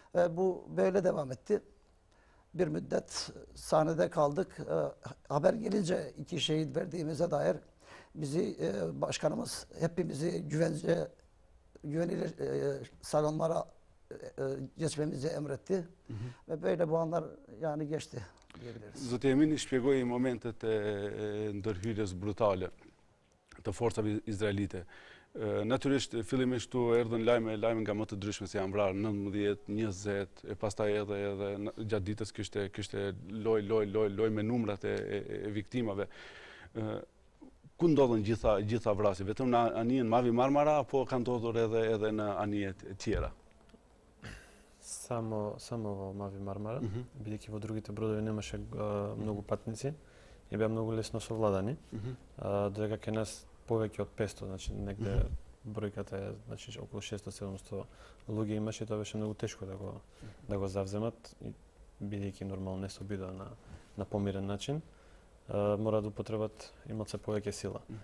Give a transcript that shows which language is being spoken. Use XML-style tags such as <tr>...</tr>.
<tr>Bu böyle devam etti. Bir müddet sahnede kaldık. Haber gelince 2 şehit verdiğimize dair bizi başkanımız hepimizi güvenilir salonlara geçmemizi emretti. Ve böyle bu anlar yani geçti diyebiliriz.</tr> <sq>Zoti Emini shpjegoi momentet e ndërhyrjes brutale të forcave izraelite. Natyrisht fillimisht tu erdhën lajme nga më të ndryshme, se janë vrarë 19, 20 e pastaj edhe gjatë ditës kishte loj me numrat e viktimave. Ku ndodhen gjitha vrasjet? Vetëm në anijen Mavi Marmara apo ka ndodhur edhe në anijet tjera?</sq> <mk>Само Мави Мармара, бидејќи во другите бродови немаше многу патници и беа многу лесно совладани, додека кај нас повеќе од 500, значи негде бројката е, значи околу 600-700 луѓе имаше, тоа беше многу тешко да го завземат, бидејќи нормално не се обидува на помирен начин, мора да употребат имат се повеќе сила.</mk>